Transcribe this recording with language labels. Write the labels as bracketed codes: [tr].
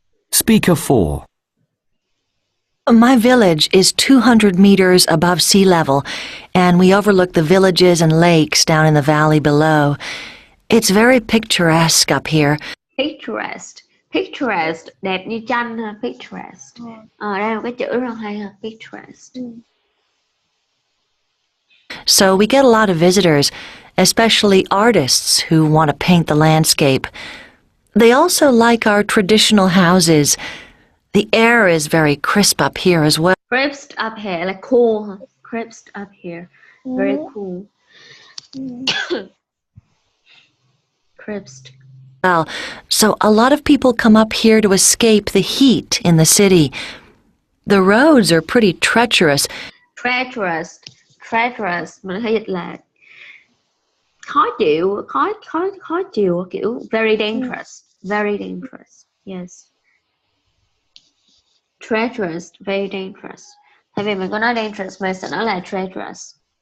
[en] Speaker 4. My village is 200 meters above sea level, and we overlook the villages and lakes down in the valley below. It's very picturesque up here. [vi] Picturesque. Picturesque, đẹp như tranh ha, picturesque. Đây là một cái chữ rất hay ha, picturesque. [en] So we get a lot of visitors, especially artists who want to paint the landscape. They also like our traditional houses. The air is very crisp up here as well. Crisp up here, like cool, huh? Crisp up here, very cool. Crisp. Well, so a lot of people come up here to escape the heat in the city. The roads are pretty treacherous. [vi] Treacherous, treacherous, mình hay dịch là khó chịu, khó chịu, kiểu [en] very dangerous, yes. Treacherous, very dangerous. [vi] Thay vì mình có nói dangerous, mình sẽ nói là treacherous.